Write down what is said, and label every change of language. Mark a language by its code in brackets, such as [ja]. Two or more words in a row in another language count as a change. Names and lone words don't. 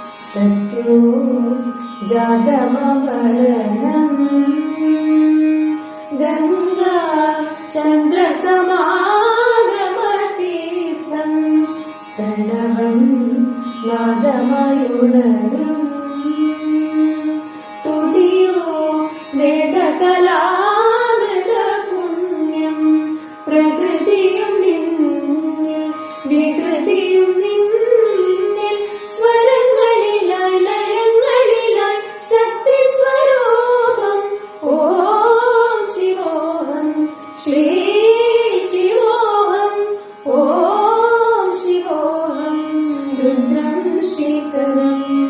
[sa] सत्यो जातममरणम् गंगा चन्द्रसमागमतीर्थम् प्रणवम् नादमयुणरम् तुडियो [ml] वेदकलामृतपुण्यम् प्रकृतिയും നിന്നിൽ വികൃതിയും നിന്നിൽ സ്വരങ്ങളിലായി ലയങ്ങളിലായി ശക്തി സ്വരൂപം [sa] ഓം ശിവോഹം ശ്രീ ശിവോഹം ഓം ശിവോഹം രുദ്രം ശ്രീകരം